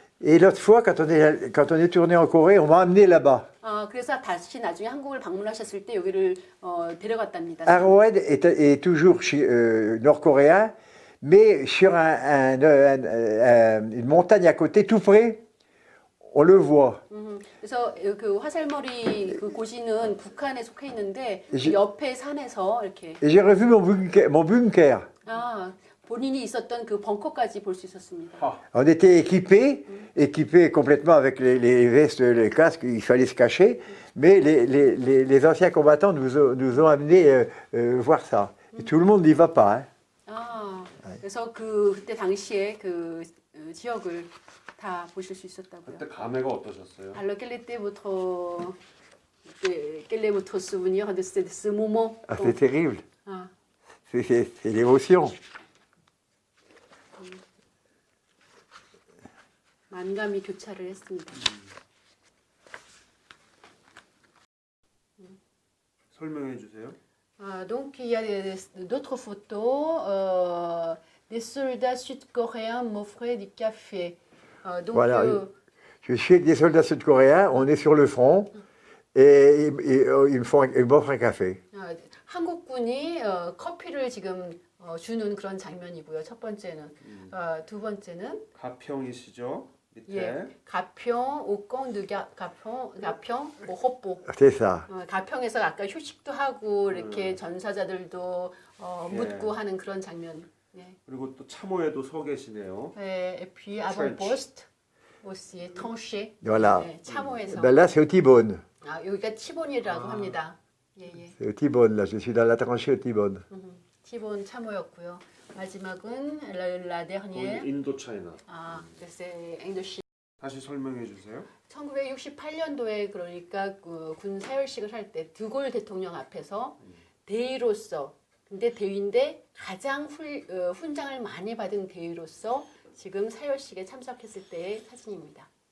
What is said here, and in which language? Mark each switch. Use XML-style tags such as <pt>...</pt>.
<fr>Et l'autre fois, quand on est tourné en Corée, on m'a amené là-bas.</fr> <ko>그래서 다시 나중에 한국을 방문하셨을 때 여기를 데려갔답니다.</ko> <fr>Arrowhead est toujours nord-coréen, mais sur une montagne à côté, tout près, on le voit.</fr> <ko>그래서 그 화살머리 그 고지는 북한에 속해 있는데 그 옆에 산에서 이렇게.</ko> <fr>Et j'ai revu mon bunker.</fr> <ko>아, 본인이 있었던 그 벙커까지 볼 수 있었습니다.</ko> <fr>On était équipés complètement avec les vestes, les casques, il fallait se cacher, mais les anciens combattants nous ont amenés voir ça. Et tout le monde n'y va pas. Hein.</fr> <ko>아, 그래서 그때 당시에 그 지역을 다 보실 수 있었다고요. 그때 감회가 어떠셨어요?</ko> <fr>Alors quel est votre souvenir de ce moment? Ah, c'est terrible. 아. C'est l'émotion.</fr> <ko>만감이 교차를 했습니다. 설명해 주세요.</ko> <fr>Donc il y a d'autres photos. Des soldats sud-coréens m'offraient du café. Donc, Voilà. Je suis avec des soldats sud-coréens, on est sur le front, et ils m'offrent un café.</fr> <ko>한국군이 커피를 지금 주는 그런 장면이고요. 첫 번째는. 두 번째는 가평이시죠? 밑에. 예, 가평, 옥공, 가평, 뭐 헛보.</ko> <fr>C'est ça.</fr> <ko>가평에서 아까 휴식도 하고 이렇게 전사자들도 예. 묻고 하는 그런 장면. 예. 그리고 또 참호에도 서 계시네요.</ko> <fr>Et puis avant-poste aussi, tranché. Voilà.</fr> <ko>예, 참호에서.</ko> <fr>Ben là, c'est au T-Bone.</fr> <ko>여기가 티본이라고 합니다. 예, 예.</ko> <fr>C'est au T-Bone, là. Je suis dans la tranchée au T-Bone.</fr> <ko>티본 참호였고요. 마지막은</ko> <fr>la dernière.</fr> <ko>인도 차이나.</ko> <fr>c'est 인도시.</fr> <ko>다시 설명해 주세요. 1968년도에 그러니까 군 사열식을 할 때 드골 대통령 앞에서 대위로서 근데 대위인데 가장 훈장을 많이 받은 대위로서 지금 사열식에 참석했을 때의 사진입니다.</ko>